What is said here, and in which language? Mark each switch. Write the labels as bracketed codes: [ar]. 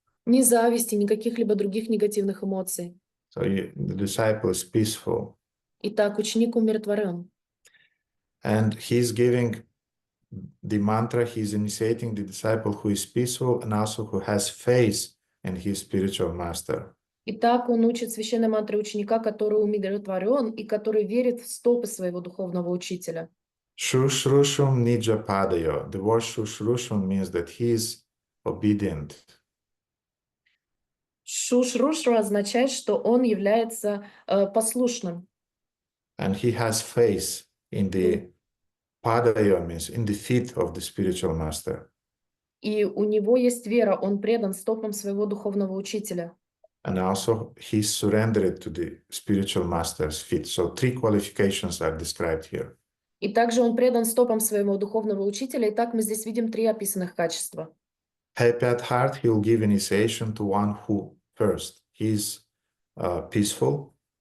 [ru] Ни зависти, ни каких-либо других негативных эмоций. [en] So the disciple is peaceful. [ru] Итак, ученик умиротворен. [en] And he's giving the mantra, he's initiating the disciple who is peaceful and also who has faith in his spiritual master. [ru] Итак, он учит священной мантре ученика, который умиротворен и который верит в стопы своего духовного учителя. [sa] Shushrushum nija padayo. [en] The word shushrushum means that he is obedient. [ru] Шушрушу означает, что он является послушным. [en] And he has faith in the padayo, means in the feet of the spiritual master. [ru] И у него есть вера, он предан стопам своего духовного учителя. [en] And also he surrendered to the spiritual master's feet. So 3 qualifications are described here. [ru] И также он предан стопам своего духовного учителя. Итак, мы здесь видим 3 описанных качества. [en] Happy at heart, he will give initiation to one who first, he is peaceful.